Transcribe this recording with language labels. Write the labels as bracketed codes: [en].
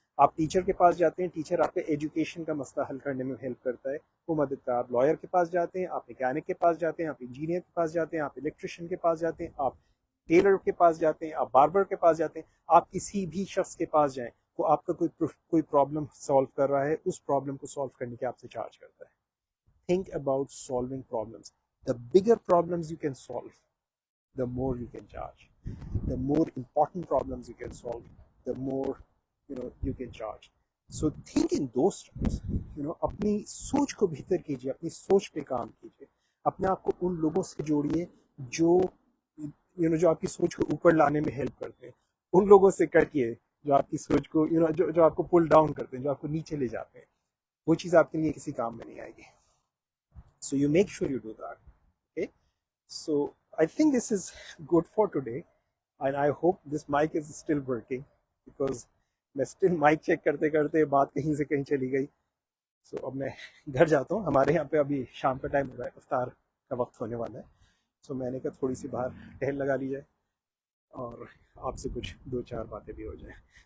[ur] آپ ٹیچر کے پاس جاتے ہیں، ٹیچر آپ کے ایجوکیشن کا مسئلہ حل کرنے میں ہیلپ کرتا ہے، وہ مدد کرتا ہے. آپ لائر کے پاس جاتے ہیں، آپ میکینک کے پاس جاتے ہیں، آپ انجینئر کے پاس جاتے ہیں، آپ الیکٹریشین کے پاس جاتے ہیں، آپ ٹیلر کے پاس جاتے ہیں، آپ باربر کے پاس جاتے ہیں. آپ کسی بھی شخص کے پاس جائیں، وہ آپ کا کوئی پرابلم سالو کر رہا ہے، اس پرابلم کو سالو کرنے کے آپ سے چارج کرتا ہے. [en] Think about solving problems. The bigger problems you can solve, the more you can charge. The more important problems you can solve, the more you can charge. So think in those terms. [ur] اپنی سوچ کو بہتر کیجیے، اپنی سوچ پہ کام کیجیے. اپنے آپ کو ان لوگوں سے جوڑیے جو جو آپ کی سوچ کو اوپر لانے میں ہیلپ کرتے ہیں. ان لوگوں سے کٹیے جو آپ کی سوچ کو جو آپ کو پل ڈاؤن کرتے ہیں، جو آپ کو نیچے لے جاتے ہیں. وہ چیز آپ کے لیے کسی کام میں نہیں آئے گی. [en] So you make sure you do that. Okay. So I think this is good for today, and I hope this mic is still working because [ur] میں اسٹل مائک چیک کرتے کرتے بات کہیں سے کہیں چلی گئی. سو اب میں گھر جاتا ہوں. ہمارے یہاں پہ ابھی شام کا ٹائم ہو رہا ہے، افطار کا وقت ہونے والا ہے. سو میں نے کہا تھوڑی سی باہر ٹہل لگا لی جائے اور آپ سے کچھ دو چار باتیں بھی ہو جائیں.